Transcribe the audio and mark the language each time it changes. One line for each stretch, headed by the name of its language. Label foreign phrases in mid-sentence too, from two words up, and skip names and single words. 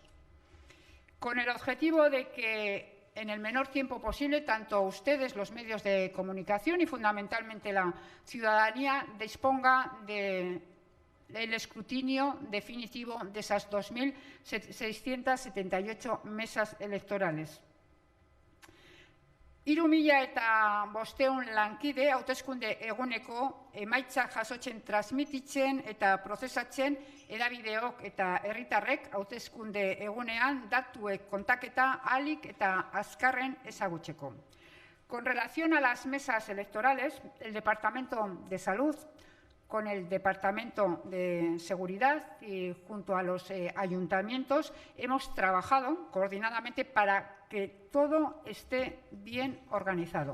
Spanish: Con el objetivo de que en el menor tiempo posible, tanto ustedes, los medios de comunicación y fundamentalmente la ciudadanía, disponga del escrutinio definitivo de esas 2.678 mesas electorales.
Basque: 3.500 lankide hauteskunde eguneko emaitzak jasotzen, transmititzen eta prozesatzen hedabideok eta herritarrek hauteskunde egunean datuek kontaketa ahalik eta azkarren ezagutzeko.
Spanish: Con relación a las mesas electorales, el Departamento de Salud, con el Departamento de Seguridad y junto a los ayuntamientos hemos trabajado coordinadamente para que todo esté bien organizado.